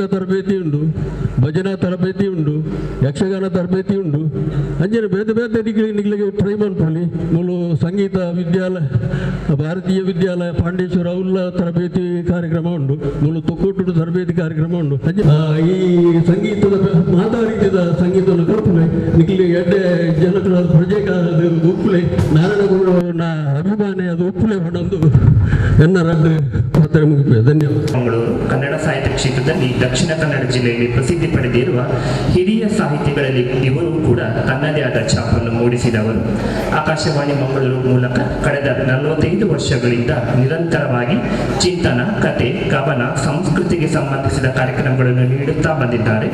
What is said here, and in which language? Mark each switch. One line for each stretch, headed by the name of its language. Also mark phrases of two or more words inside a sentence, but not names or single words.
Tulu: ತರಬೇತಿ ಉಂಡು ಭಜನಾ ತರಬೇತಿ ಉಂಡು ಯಕ್ಷಗಾನ ತರಬೇತಿ ಉಂಡು ಅಂಜನೆ ಬೇತೆ ಬೇತೆ ನಿಕ್ಲಿಗೆ ಟ್ರೈ ಮಾಡ್ಕೊಳ್ಳಿ ಮೂಲು ಸಂಗೀತ ವಿದ್ಯಾಲಯ ಭಾರತೀಯ ವಿದ್ಯಾಲಯ ಪಾಂಡೇಶ್ವರ ಅವಲ್ಲ ತರಬೇತಿ ಕಾರ್ಯಕ್ರಮ ಉಂಡು ಮೂಲು ತೊಕ್ಕೊಟ್ಟು ತರಬೇತಿ ಕಾರ್ಯಕ್ರಮ ಉಂಡು ಈ ಸಂಗೀತದ ಮಾತಾಡಿದ ಸಂಗೀತವನ್ನು ಕಲ್ಪನೆ ನಿಕ್ಲಿಗೆ ಎಡ್ಡೆ ಜನಗಳ ಪ್ರಜೆಕ ಅದು ಉಪ್ಪುಲೆ ನಾರಾಯಣಗೌಡ ಅಭಿಮಾನಿ ಅದು ಉಪ್ಪುಲೆ ಹೊಡೊಂದು ಎನ್ನ ರಡ್ಡು ಮಾತಾಡಿ ಮುಗಿಪೆ ಧನ್ಯವಾದ.
Kannada: ಮಂಗಳೂರು ಕನ್ನಡ ಸಾಹಿತ್ಯ ಕ್ಷೇತ್ರದಲ್ಲಿ ದಕ್ಷಿಣ ಕನ್ನಡ ಜಿಲ್ಲೆಯಲ್ಲಿ ಪ್ರಸಿದ್ಧಿ ಪಡೆದಿರುವ ಹಿರಿಯ ಸಾಹಿತಿಗಳಲ್ಲಿ ಇವರು ಕೂಡ ತನ್ನದೇ ಆದ ಛಾಪನ್ನು ಮೂಡಿಸಿದವರು. ಆಕಾಶವಾಣಿ ಮಂಗಳೂರು ಮೂಲಕ ಕಳೆದ 45 ವರ್ಷಗಳಿಂದ ನಿರಂತರವಾಗಿ ಚಿಂತನ, ಕತೆ, ಕವನ, ಸಂಸ್ಕೃತಿಗೆ ಸಂಬಂಧಿಸಿದ ಕಾರ್ಯಕ್ರಮಗಳನ್ನು ನೀಡುತ್ತಾ ಬಂದಿದ್ದಾರೆ.